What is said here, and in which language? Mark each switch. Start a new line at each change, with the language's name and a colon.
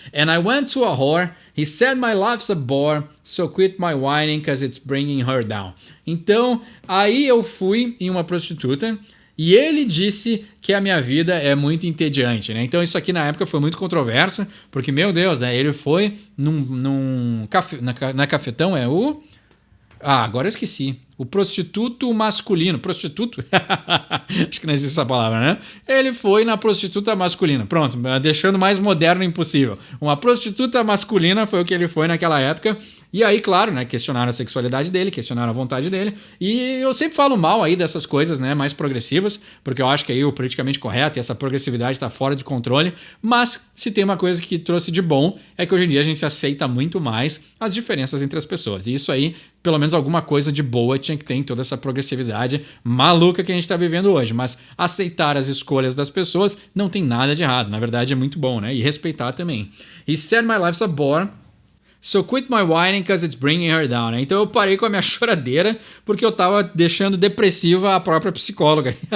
English: And I went to a whore. He said my life's a bore. So quit my whining cause it's bringing her down.
Portuguese: Então, aí eu fui em uma prostituta. E ele disse que a minha vida é muito entediante, né? Então isso aqui na época foi muito controverso, porque, meu Deus, né? Ele foi num café, na cafetão, é o... Ah, agora eu esqueci. O prostituto masculino. Prostituto? Acho que não existe essa palavra, né? Ele foi na prostituta masculina. Pronto, deixando mais moderno impossível. Uma prostituta masculina foi o que ele foi naquela época. E aí, claro, né? Questionaram a sexualidade dele, questionaram a vontade dele. E eu sempre falo mal aí dessas coisas, né? Mais progressivas, porque eu acho que aí o politicamente correto e essa progressividade tá fora de controle. Mas se tem uma coisa que trouxe de bom, é que hoje em dia a gente aceita muito mais as diferenças entre as pessoas. E isso aí, pelo menos alguma coisa de boa tinha que ter em toda essa progressividade maluca que a gente está vivendo hoje. Mas aceitar as escolhas das pessoas não tem nada de errado. Na verdade é muito bom, né? E respeitar também.
English: He said my life's a bore. So quit my whining cause it's bringing her down.
Portuguese: Né? Então eu parei com a minha choradeira porque eu tava deixando depressiva a própria psicóloga.